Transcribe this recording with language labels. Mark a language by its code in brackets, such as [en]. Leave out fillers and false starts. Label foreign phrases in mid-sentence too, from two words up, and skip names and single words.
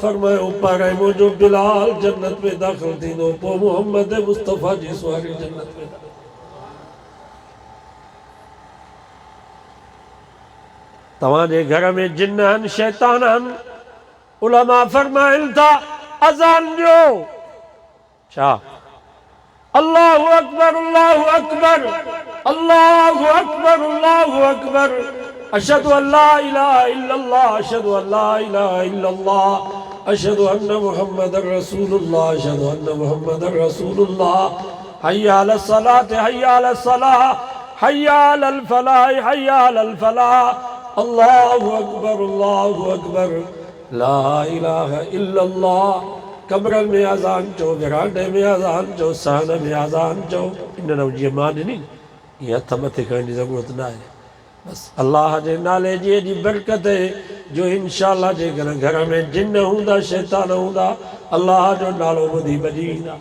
[sd] फरमायो पर मुंहिंजो बिलाल जन्नत में दाख़िल थींदो, पोइ मोहम्मद मुस्तफ़ा जी सुवारी जन्नत में। तव्हांजे घर में जिन आहिनि, शैतान आहिनि, उलमा फरमाइनि था अज़ान ॾियो, छा [ar] الله أكبر الله أكبر الله أكبر الله أكبر أشهد أن لا إله إلا الله أشهد أن لا إله إلا الله أشهد أن محمدا رسول الله أشهد أن محمدا رسول الله حي على الصلاة حي على الصلاة حي على الفلاح حي على الفلاح الله أكبر لا إله إلا الله. [sd] कब्र में अज़ान चो, विरांडे में अज़ान चो, सहन में अज़ान चो। इन जीअं मां ॾिनी ईअं हथ मथे करण जी ज़रूरत न आहे। बसि अल्लाह जे नाले जी बरकत जो इंशाअल्लाह जेकर घर में जिन हूंदा, शैतान हूंदा, अल्लाह जो नालो ॿुधी भॼी ईंदा।